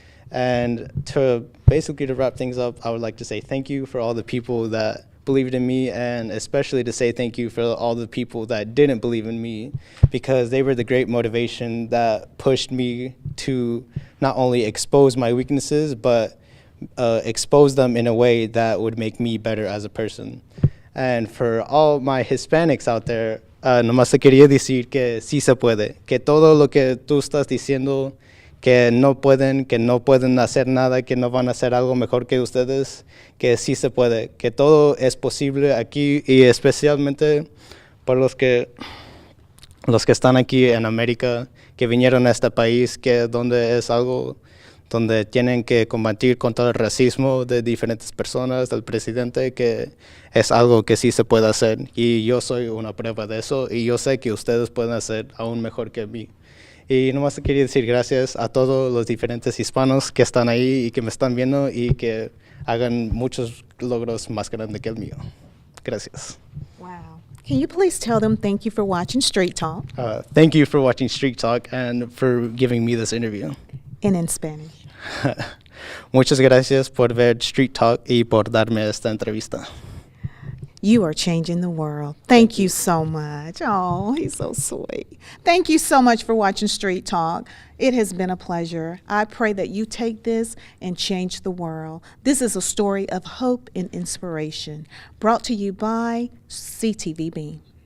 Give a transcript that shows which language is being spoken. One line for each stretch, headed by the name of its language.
English: And to wrap things up, I would like to say thank you for all the people that believed in me, and especially to say thank you for all the people that didn't believe in me, because they were the great motivation that pushed me to not only expose my weaknesses, but expose them in a way that would make me better as a person. And for all my Hispanics out there,
Spanish: nomás te quería decir que sí se puede, que todo lo que tú estás diciendo, que no pueden hacer nada, que no van a hacer algo mejor que ustedes, que sí se puede, que todo es posible aquí, y especialmente por los que están aquí en América, que vinieron a este país, que donde es algo donde tienen que combatir contra el racismo de diferentes personas, del presidente, que es algo que sí se puede hacer, y yo soy una prueba de eso, y yo sé que ustedes pueden hacer aún mejor que mí. Y nomás quería decir gracias a todos los diferentes hispanos que están ahí y que me están viendo, y que hagan muchos logros más grandes que el mío. Gracias.
English: Wow. Can you please tell them thank you for watching Street Talk? Thank you for watching Street Talk and for giving me this interview. And in Spanish.
Spanish: Muchas gracias por ver Street Talk y por darme esta entrevista.
English: You are changing the world. Thank you so much. Oh, he's so sweet. Thank you so much for watching Street Talk. It has been a pleasure. I pray that you take this and change the world. This is a story of hope and inspiration, brought to you by CTV Beam.